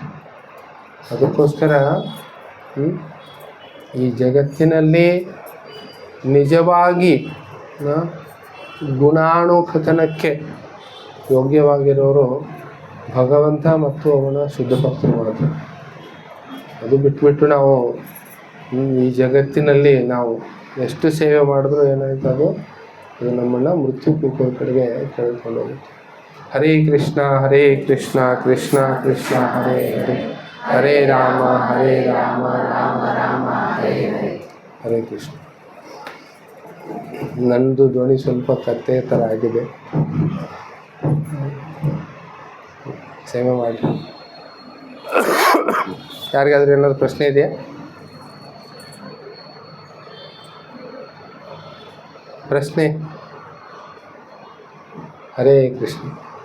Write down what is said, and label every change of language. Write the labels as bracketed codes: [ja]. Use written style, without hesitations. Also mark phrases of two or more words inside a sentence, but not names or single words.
[kn] ಅದಕ್ಕೋಸ್ಕರ ಈ ಜಗತ್ತಿನಲ್ಲಿ ನಿಜವಾಗಿ ಗುಣಾನುಕಥನಕ್ಕೆ ಯೋಗ್ಯವಾಗಿರೋರು ಭಗವಂತ ಮತ್ತು ಅವನ ಶುದ್ಧ ಭಕ್ತರು ಮಾತ್ರ. ಅದು ಬಿಟ್ಬಿಟ್ಟು ನಾವು ಈ ಜಗತ್ತಿನಲ್ಲಿ ನಾವು ಎಷ್ಟು ಸೇವೆ ಮಾಡಿದ್ರೂ ಏನಾಯ್ತು, ಅದು ನಮ್ಮನ್ನು ಮೃತ್ಯು ಕೂಪದ ಕಡೆಗೆ ಕರೆದುಕೊಂಡು ಹೋಗುತ್ತೆ. ಹರೇ ಕೃಷ್ಣ ಕೃಷ್ಣ ಕೃಷ್ಣ ಹರೇ ಹರೇ, ಹರೇ ರಾಮ ರಾಮ ರಾಮ ಹರೇ ಹರೇ. ಹರೇ ಕೃಷ್ಣ. ನಂದು ಧ್ವನಿ ಸ್ವಲ್ಪ ಕತ್ತೆ ಥರ ಆಗಿದೆ, ಸೇವೆ ಮಾಡಿ. ಯಾರಿಗಾದ್ರೂ ಏನಾದರೂ ಪ್ರಶ್ನೆ ಇದೆಯಾ? ಪ್ರಶ್ನೆ? ಹರೇ ಕೃಷ್ಣ.